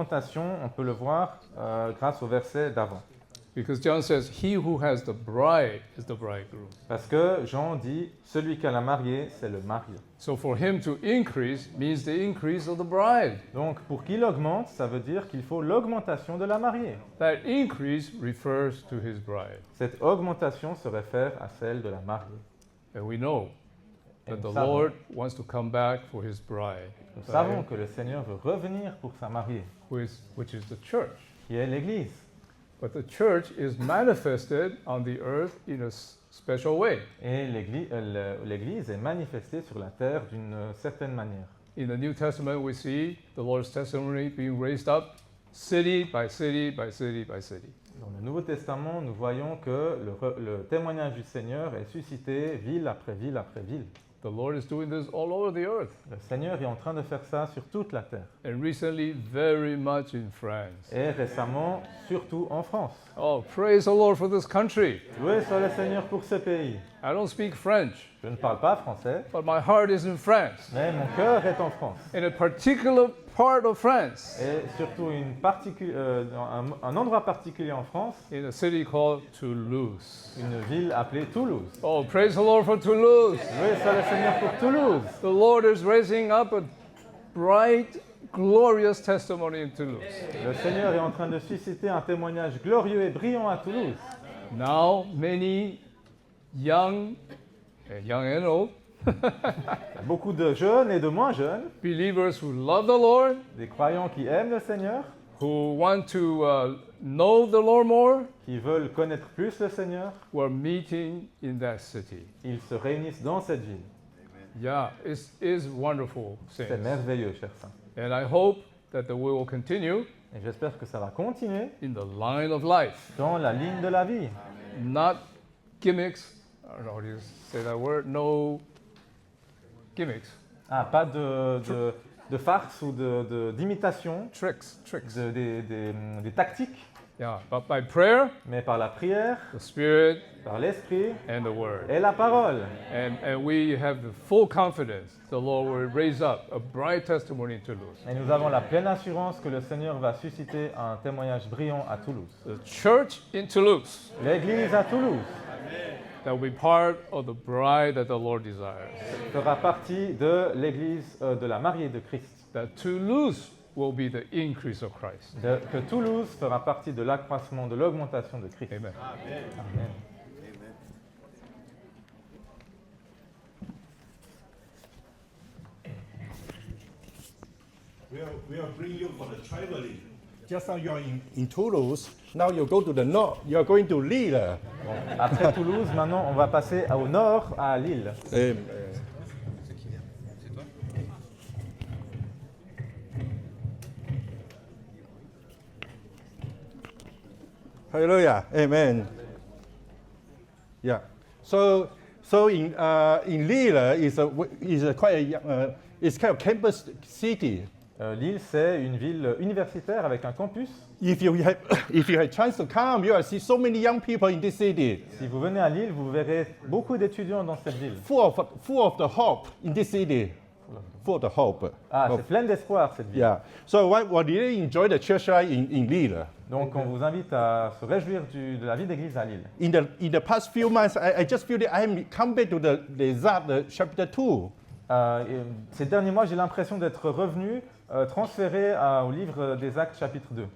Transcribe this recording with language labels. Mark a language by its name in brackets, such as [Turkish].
[French] l'augmentation, on peut le voir grâce au verset d'avant. [English] Because John says, he who has the bride is the bridegroom. [French] Parce que Jean dit, celui qui a la mariée, c'est le marié. [English] So for him to increase means the increase of the bride. [French] Donc pour qu'il augmente, ça veut dire qu'il faut l'augmentation de la mariée. [English] That increase refers to his bride. [French] Cette augmentation se réfère à celle de la mariée. [English] And we know [French] Et [English] that [French] nous [English] the [French] savons- [English] Lord wants to come back for his bride, [French] Nous savons que le Seigneur veut revenir pour sa mariée, [English] which is the church. [French] qui est l'Église. [English] But the church is manifested on the earth in a special way. [French] Et l'Église est manifestée sur la terre d'une certaine manière. [English] In the New Testament, we see the Lord's testimony being raised up city by city by city by city. [French] Dans le Nouveau Testament, nous voyons que le témoignage du Seigneur est suscité ville après ville après ville. [English] The Lord is doing this all over the earth. [French] Le Seigneur est en train de faire ça sur toute la terre. [English] And recently, very much in France. [French] Et récemment, surtout en France. [English] Oh, praise the Lord for this country. [French] Loué soit le Seigneur pour ce pays. [English] I don't speak French, [French] Je ne parle pas français, [English] but my heart is in France, [French] mais mon cœur est en France. [English] in a particular part of France, [French] Et surtout un endroit particulier en France, [English] in a city called Toulouse. [French] une ville appelée Toulouse. [English] Oh, praise the Lord for Toulouse. [French] Loué soit le Seigneur pour Toulouse. [English] The Lord is raising up a bright, glorious testimony in Toulouse. [French] Le Seigneur est en train de susciter un témoignage glorieux et brillant à Toulouse. [English] Now, many young and old, [French] Il y a beaucoup de jeunes et de moins jeunes, [English] believers who love the Lord, [French] des croyants qui aiment le Seigneur, [English] who want to know the Lord more, [French] qui veulent connaître plus le Seigneur. [English] who are meeting in that city. [French] Ils se réunissent dans cette ville. [English] Yeah, it's wonderful. [French] C'est [English] Saints. [French] merveilleux, chers saints. [English] And I hope that we will continue [French] Et j'espère que ça va continuer [English] in the line of life, [French] dans la ligne de la vie. [English] not gimmicks. I don't know how to say that word. No gimmicks, [French] Ah, pas de farce ou d'imitation, [English] tricks. [French] des tactiques, [English] Yeah, but by prayer, [French] mais par la prière, [English] the Spirit, [French] par l'Esprit [English] and the Word. [French] et la parole. [English] And we have the full confidence the Lord will raise up a bright testimony in Toulouse. [French] Et nous avons la pleine assurance que le Seigneur va susciter un témoignage brillant à Toulouse. [English] The church in Toulouse [French] L'Église à Toulouse [English] that will be part of the bride that the Lord desires. [French] fera partie de l'Église de la mariée de Christ. [English] That Toulouse will be the increase of Christ. [French] Que Toulouse fera partie de l'accroissement, de l'augmentation de Christ. Amen. Amen. [English] We'll bring you for the traveling. Just now you're in Toulouse. Now you go to the north. You're going to Lille. [French] Après Toulouse, maintenant, on va passer au nord, à Lille. [English] Hallelujah. Amen. Yeah. So in Lille is quite a young, it's kind of campus city. [French] Lille, c'est une ville universitaire avec un campus. [English] If you have chance to come, you will see so many young people in this city. [French] Si vous venez à Lille, vous verrez beaucoup d'étudiants dans cette ville. [English] Full of the hope in this city. Full of the hope. [French] Ah, c'est plein d'espoir cette ville. [English] Yeah. So we really enjoy the church life in Lille. [French] Donc on vous invite à se réjouir de la vie d'église à Lille. [English] In the past few months, I just feel that I am come back to the Acts chapter 2. [French] Ces derniers mois, j'ai l'impression d'être revenu, transféré au livre des Actes chapitre 2.